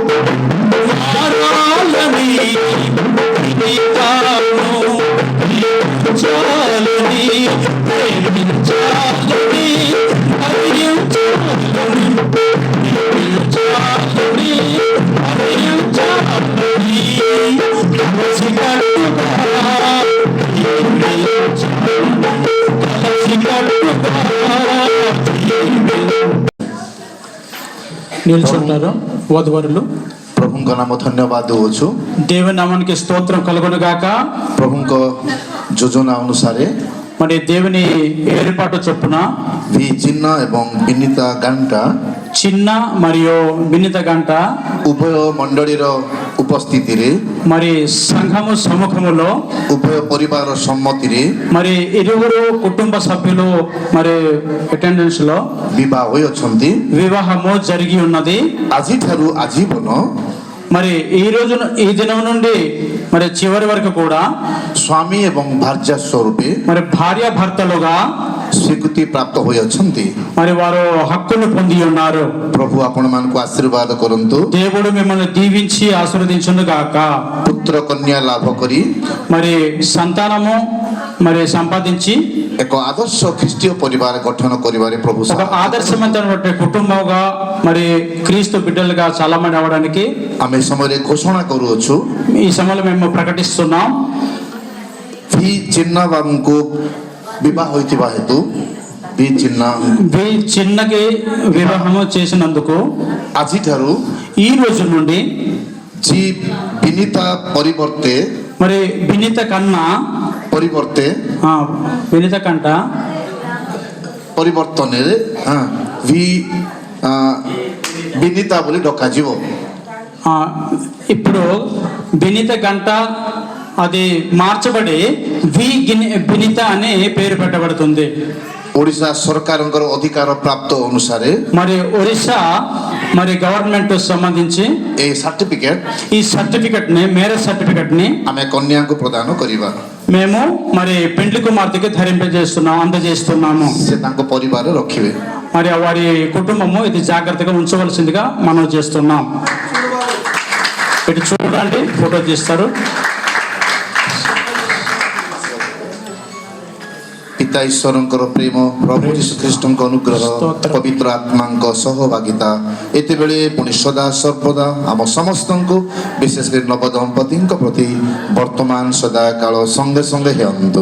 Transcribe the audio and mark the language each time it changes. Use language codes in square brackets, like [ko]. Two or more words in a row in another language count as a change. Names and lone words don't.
[te] మారాలని చాలని, ప్రేమించాలని హరించాలని, ప్రేమించాలని హరించాలని, కలసి కట్టుగా కలసి కట్టుగా నిల్చుంటారు వధువరులు. [or] ପ୍ରଭୁଙ୍କ ନାମ ଧନ୍ୟବାଦ ଦେଉଛୁ। [te] దేవుని నామానికి స్తోత్రం కలుగును గాక. [or] ପ୍ରଭୁଙ୍କ ଯୋଜନା ଅନୁସାରେ [te] మరి దేవుని ఏర్పాటు చొప్పున [or] ଭି ଚିହ୍ନା ଏବଂ ବିନିତା ଗାଣ୍ଟା [te] చిన్న మరియు వినిత గంట [or] ଉଭୟ ମଣ୍ଡଳୀର ଉପସ୍ଥିତିରେ [te] మరి సంఘము సముఖములో [or] ଉଭୟ ପରିବାର ସମ୍ମତିରେ [te] మరి ఇరువురు కుటుంబ సభ్యులు మరి అటెండెన్స్ లో [or] ବିବାହ ହୋଇଅଛନ୍ତି। [te] వివాహము జరిగి ఉన్నది। [or] ଆଜିଠାରୁ ଆଜୀବନ [te] మరి ఈ దినం నుండి మరి చివరి వరకు కూడా [or] ସ୍ୱାମୀ ଏବଂ ଭାର୍ଯ୍ୟା ସ୍ୱରୂପେ [te] మరి భార్య భర్తలుగా [or] ସ୍ୱୀକୃତି ପ୍ରାପ୍ତ ହୋଇଅଛନ୍ତି। [te] మరి వారు హక్కును పొంది ఉన్నారు। [or] ପ୍ରଭୁ ଆପଣମାନଙ୍କୁ ଆଶୀର୍ବାଦ କରନ୍ତୁ। [te] దేవుడు మిమ్మల్ని దీవించి ఆశీర్వదించును గాక। [or] ପୁତ୍ର କନ୍ୟା ଲାଭ କରି [te] మరి సంతానము మరి సంపాదించి [or] ଏକ ଆଦର୍ଶ ଖ୍ରୀଷ୍ଟୀୟ ପରିବାର ଗଠନ କରିବାରେ ପ୍ରଭୁ [te] ఒక [or] ସାହାଯ୍ୟ [te] ఆదర్శవంతమైనటువంటి కుటుంబంగా మరి క్రీస్తు బిడ్డలుగా చాలా మంది అవడానికి [or] ଆମେ ଏ ସମୟରେ ଘୋଷଣା କରୁଅଛୁ [te] ఈ సమయంలో మేము ప్రకటిస్తున్నాం. [or] ଭି ଚିନ୍ନା ବାବୁଙ୍କୁ ବିବାହ ହୋଇଥିବା ହେତୁ ଭି ଚିନ୍ନା [te] చిన్నకి వివాహము చేసినందుకు [or] ଆଜିଠାରୁ [te] ఈ రోజు నుండి [or] ଜି ବିନିତା ପରିବର୍ତ୍ତେ [te] మరి వినీత కన్నా [or] ପରିବର୍ତ୍ତେ [te] వినీత కంట [or] ପରିବର୍ତ୍ତନରେ ଭି ବିନିତା ବୋଲି ଡକାଯିବ. [te] ఆ, ఇప్పుడు వినీత గంట అది మార్చబడి వినీత అనే పేరు పెట్టబడుతుంది. [or] ଓଡ଼ିଶା ସରକାରଙ୍କର ଅଧିକାର ପ୍ରାପ୍ତ ଅନୁସାରେ [te] మరి ఒరిస్సా మరి గవర్నమెంట్ సంబంధించి [or] ଏହି ସାର୍ଟିଫିକେଟ [te] ఈ సర్టిఫికెట్ ని [en] marriage certificate [te] ని [or] ଆମେ କନ୍ୟାଙ୍କୁ ପ୍ରଦାନ କରିବା. [te] మేము మరి పెండ్లి కుమార్తెకి అందజేస్తున్నాము. [or] ସେ ତାଙ୍କ ପରିବାରରେ ରଖିବେ. [te] మరి వారి కుటుంబము ఇది జాగ్రత్తగా ఉంచవలసిందిగా మనం చేస్తున్నాం. ఇటు చూడండి, ఫోటో తీస్తారు. [or] ପିତା ଈଶ୍ୱରଙ୍କର ପ୍ରେମ, ପ୍ରଭୁ ଯୀଶୁଖ୍ରୀଷ୍ଟଙ୍କ ଅନୁଗ୍ରହ, ପବିତ୍ର ଆତ୍ମାଙ୍କ ସହଭାଗିତା ଏତେବେଳେ ପୁଣି ସଦା ସର୍ବଦା ଆମ ସମସ୍ତଙ୍କୁ ବିଶେଷ କରି ନବଦମ୍ପତିଙ୍କ ପ୍ରତି ବର୍ତ୍ତମାନ ସଦାକାଳ ସଙ୍ଗେ ସଙ୍ଗେ ହେଅନ୍ତୁ.